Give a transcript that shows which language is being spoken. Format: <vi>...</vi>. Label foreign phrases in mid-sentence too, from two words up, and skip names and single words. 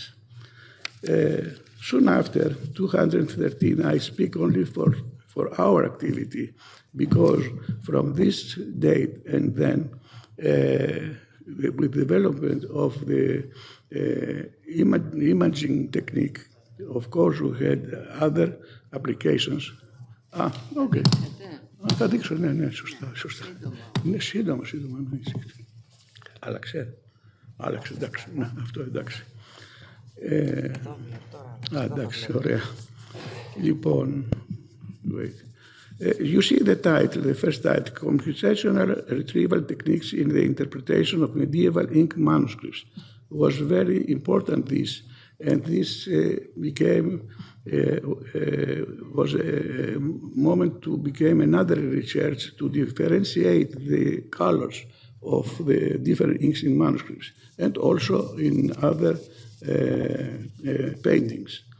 <en>Soon after 213, I speak only for our activity, because from this date and then, with development of the imaging technique, of course, we had other applications.</en> <el>Okay. Θα δείξω, ναι, σωστά. Είναι σύντομα, ναι. Άλλαξε, εντάξει, ναι, αυτό εντάξει. Εντάξει, ωραία. Λοιπόν,</el> <en>wait. You see the title, the first title, Computational Retrieval Techniques in the Interpretation of Medieval Ink Manuscripts. Was very important, this, and this was a moment to become another research to differentiate the colors of the different inks in manuscripts and also in other paintings.</en>